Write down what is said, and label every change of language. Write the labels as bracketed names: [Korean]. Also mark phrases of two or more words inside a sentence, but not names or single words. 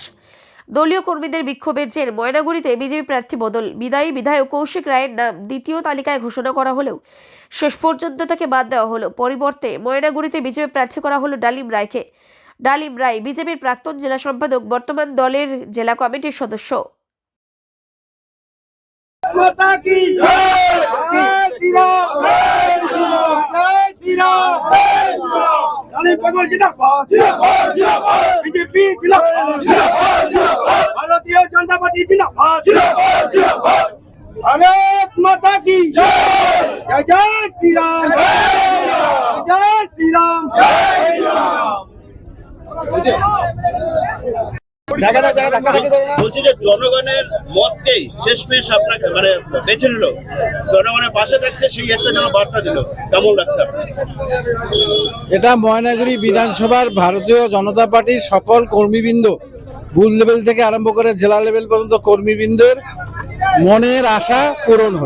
[Bangla] দলীয় কর্মীদের বিক্ষোভের জের ময়নাগুড়িতে বিজেপি প্রার্থী বদল। বিদায়ী বিধায়ক কৌশিক রায়ের নাম দ্বিতীয় তালিকায় ঘোষণা করা হলেও শেষ পর্যন্ত তাকে বাদ দেওয়া হলো। পরিবর্তে ময়নাগুড়িতে বিজেপি প্রার্থী করা হলো ডালিম রায়কে। ডালিম রায় বিজেপির প্রাক্তন জেলা সম্পাদক, বর্তমান দলের জেলা কমিটির সদস্য। [Hindi] माता की जय श्री राम जय श्री राम डालिम पगल जिंदाबाद जिंदाबाद बीजेपी जिंदाबाद भारतीय जनता पार्टी जिंदाबाद जिंदाबाद भारत माता की जय जय श्री राम जय श्री राम [Bangla] বলছি যে জনগণের মতকেই শেষমেশ আপনাকে মানে বেছে নিল, জনগণের পাশে থাকছে সেই একটা যেন বার্তা দিল, কেমন লাগছে? এটা ময়নাগুড়ি বিধানসভার ভারতীয় জনতা পার্টির সকল কর্মীবৃন্দ, [English] booth level [Bangla] থেকে আরম্ভ করে জেলা লেভেল পর্যন্ত কর্মীবৃন্দের মনের আশা পূরণ হলো।